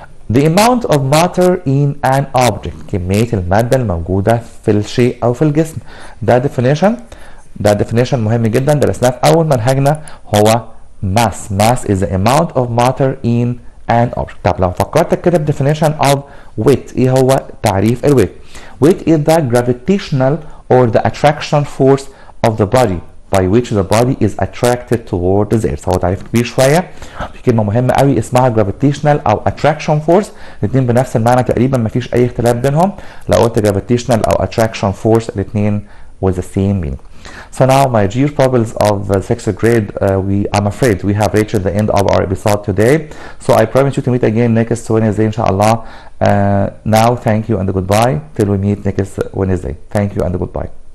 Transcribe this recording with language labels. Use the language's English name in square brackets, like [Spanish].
[English] The amount of matter in an object. [Arabic] كمية المادة الموجودة في الشيء أو في الجسم. ده definition مهم جدا درسناه في أول منهجنا هو mass. [English] Mass is the amount of matter in an object. [Arabic] طب لو فكرت كده ب [English] definition of weight، [Arabic] إيه هو تعريف الويت؟ [English] Weight is the gravitational or the attraction force of the body by which the body is attracted toward the earth. [Arabic] هو تعريف كبير شويه. في كلمه مهمه قوي اسمها gravitational او attraction force، الاثنين بنفس المعنى تقريبا ما فيش اي اختلاف بينهم. لو قلت [English] gravitational او attraction force الاثنين with the same meaning. So now my dear pupils of the 6th grade, I'm afraid we have reached the end of our episode today. So I promise you to meet again next Wednesday inshallah. Now thank you and goodbye till we meet next Wednesday. Thank you and goodbye.